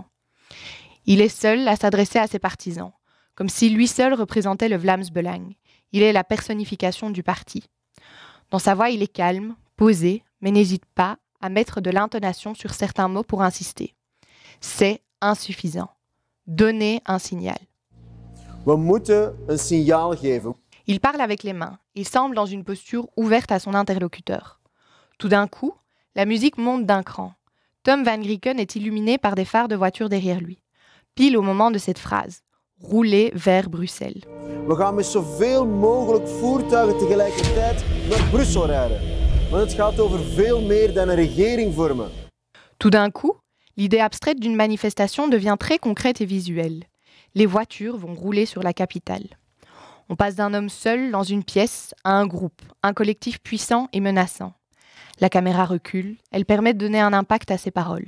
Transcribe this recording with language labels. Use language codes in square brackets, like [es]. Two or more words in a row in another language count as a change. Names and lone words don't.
[fr] Il est seul à s'adresser à ses partisans, comme si lui seul représentait le Vlaams Belang. Il est la personnification du parti. Dans sa voix, il est calme, posé, mais n'hésite pas à mettre de l'intonation sur certains mots pour insister. C'est insuffisant. Donnez un signal. [nl] We moeten een signaal geven. [fr] Il parle avec les mains. Il semble dans une posture ouverte à son interlocuteur. Tout d'un coup, la musique monte d'un cran. Tom Van Grieken est illuminé par des phares de voiture derrière lui. Pile au moment de cette phrase. Rouler vers Bruxelles. [nl] We gaan met zoveel mogelijk voertuigen tegelijkertijd naar Brussel rijden. Want het gaat over veel meer dan een regering vormen. [fr] Tout d'un coup, l'idée abstraite d'une manifestation devient très concrète et visuelle. Les voitures vont rouler sur la capitale. On passe d'un homme seul dans une pièce à un groupe, un collectif puissant et menaçant. La caméra recule, elle permet de donner un impact à ses paroles.